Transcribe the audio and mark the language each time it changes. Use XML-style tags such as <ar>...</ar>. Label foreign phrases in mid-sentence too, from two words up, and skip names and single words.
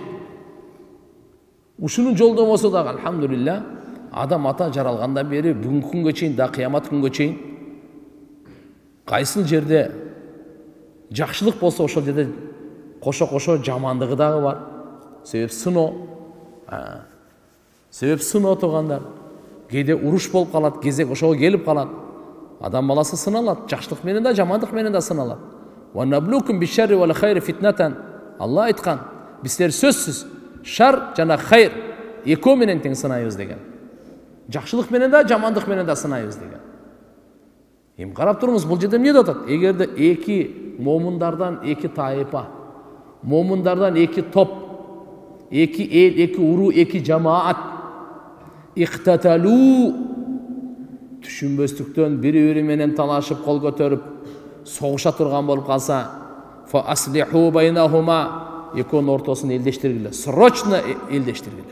<ky>Ушунун жолдомосу дагы алхамдулилля, адам ата жаралгандан бери бүгүнкү күнгө чейин, да кыямат күнгө чейин кайсыл жерде жакшылык болсо ошол жерде кошо жамандыгы дагы бар. Себеп сыноо тургандар. Кээде уруш болуп калат, кезек ошого келип калат. Адам баласы сыналат, жакшылык менен да, жамандык менен да сыналат.</ky> <ar>ونبلوكم بالشر والخير فتنة.</ar> <ky>Алла айткан, биздер сөзсүз шар жана хайр экөө менен тең сынайбыз деген. Жакшылык менен да, жамандык менен да сынайбыз деген. Эми карап туруңуз, бул жерде эмне деп атат? Эгерде эки момундардан эки тайпа, момундардан эки топ, эки эл, эки уру, эки жамаат иқтаталу, түшүнбөстүктөн бири-бири менен талашып, кол көтөрүп, согуша турган болуп калса,</ky> <ar>فأصلحوا بينهما,</ar> <ky>экөөнүн ортосун элдештиргиле, срочно элдештиргиле.</ky>